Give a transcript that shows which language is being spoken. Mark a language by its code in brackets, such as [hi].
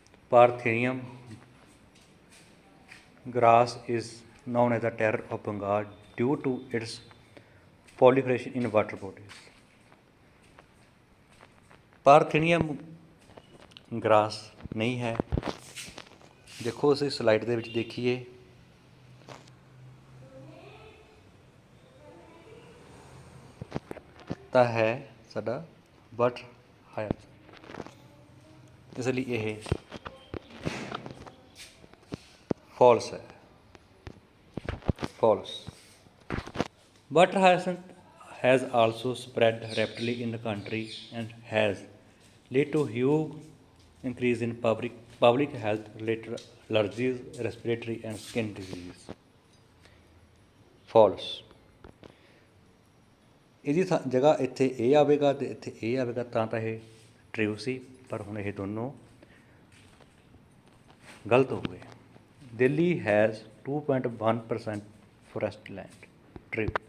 [en] Parthenium grass is known as the terror of Bengal due to its proliferation in water bodies. [hi] Parthenium grass नहीं है, [pa] ਦੇਖੋ ਅਸੀਂ slide ਦੇ ਵਿੱਚ ਦੇਖੀਏ ਤਾਂ ਹੈ ਸਾਡਾ ਵਾਟਰ ਹਾਇਸੈਂਥ। ਇਸ ਲਈ ਇਹ ਫਾਲਸ ਹੈ, false. [en] Water hyacinth has also spread rapidly in the country and has led to huge increase in public health related allergies, respiratory and skin diseases. False। [pa] ਇਹਦੀ ਜਗ੍ਹਾ ਇੱਥੇ ਇਹ ਆਵੇਗਾ ਅਤੇ ਇੱਥੇ ਇਹ ਆਵੇਗਾ ਤਾਂ ਇਹ ਟਰੂ ਸੀ, ਪਰ ਹੁਣ ਇਹ ਦੋਨੋਂ ਗਲਤ ਹੋ ਗਏ। [en] Delhi has 2.1% forest land, true.